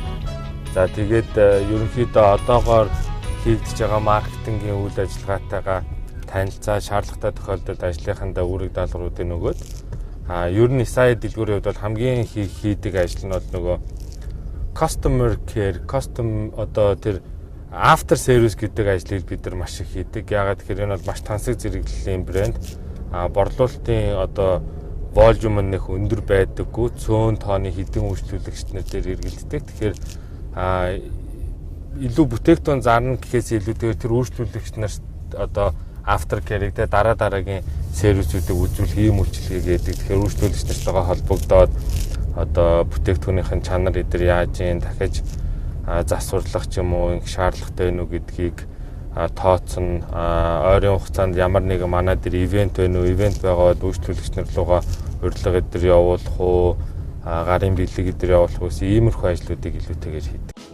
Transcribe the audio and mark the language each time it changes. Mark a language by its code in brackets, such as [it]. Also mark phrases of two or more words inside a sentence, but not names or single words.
[mn] За тэгээд ерөнхийдөө одоогоор хийгдэж байгаа маркетингийн үйл ажиллагаатайгаа танилцаа шаардлагатай тохиолдолд ажлынхандаа үүрэг даалгавруудыг өгөөд ер нь сая дэлгүүрийн хувьд бол хамгийн хийдэг ажил нь бол нөгөө [en] customer care, [mn] одоо тэр [en] after service [mn] гэдэг ажлыг бид нар маш их хийдэг. Яагаад гэхээр энэ бол маш тансаг зэрэглэлийн брэнд. Борлуулалтын одоо волюм нь их өндөр байдаггүй, цөөн тооны хэдэн үйлчлүүлэгч нар дээр эргэлддэг. Тэгэхээр илүү бүтээгдэхүүн зарна гэхээс илүүтэйгээр тэр үйлчлүүлэгч нарт одоо [en] after care- [mn] ийг дараагийн сервисүүдийг үзүүлэх ийм үйлчлэгээ гэдэг. Тэгэхээр үйлчлүүлэгч нартайгаа холбогдоод одоо бүтээгдэхүүнийхэн чанар эдэр яаж ийн дахиж засварлах ч юм уу ингэ шаардлагатай вэ гэдгийг тооцно. Ойрын хугацаанд ямар нэгэн манай дээр ивент байна уу, ивент байгаад үйлчлүүлэгч нар руугаа урилга эдэр явуулах уу, гарын бэлэг эдэр явуулах уу, иймэрхүү ажлуудыг илүүтэйгээр хийдэг.